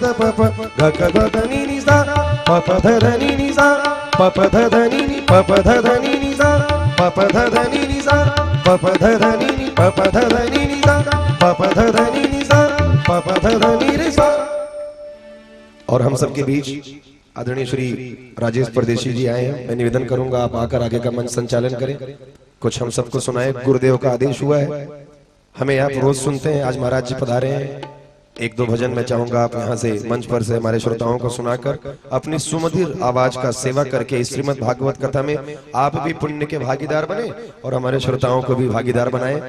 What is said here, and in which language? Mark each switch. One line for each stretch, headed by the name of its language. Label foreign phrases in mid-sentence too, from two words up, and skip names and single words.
Hindi: ध प प ग ग ध ध नी नी सा प प ध ध नी नी सा प प ध ध नी नी प प ध ध नी नी सा प प ध ध नी नी सा प प ध ध नी नी प प ध ध नी नी सा प प ध ध नी नी सा प प ध ध नी रे सा। और हम सबके बीच आदरणीय श्री राजेश परदेशी जी आए हैं। मैं निवेदन करूंगा आप आकर आगे का मंच संचालन करें, कुछ हम सबको सुनाए। गुरुदेव का आदेश हुआ है, हमें आप रोज सुनते हैं, आज महाराज जी पधारे हैं। 1-2 भजन मैं चाहूंगा आप यहाँ से मंच पर से हमारे श्रोताओं को सुनाकर अपनी सुमधुर आवाज का सेवा करके इस श्रीमद् भागवत कथा में आप भी पुण्य के भागीदार बने और हमारे श्रोताओं को भी भागीदार बनाए।